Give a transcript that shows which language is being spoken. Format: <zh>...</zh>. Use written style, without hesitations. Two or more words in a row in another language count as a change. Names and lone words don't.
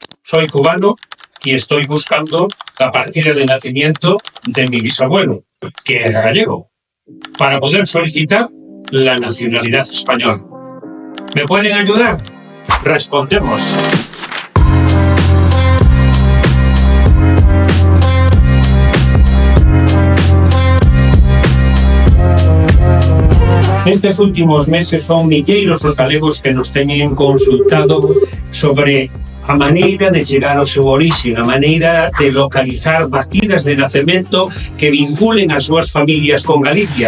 <es>Soy cubano y estoy buscando la partida de nacimiento de mi bisabuelo, que era gallego, para poder solicitar la nacionalidad española. ¿Me pueden ayudar? Respondemos.</es> <gl>Estes últimos meses son milleiros os galegos que nos teñen consultado sobre a maneira de chegar ao seu orixe, a maneira de localizar partidas de nacemento que vinculen as súas familias con Galicia.</gl>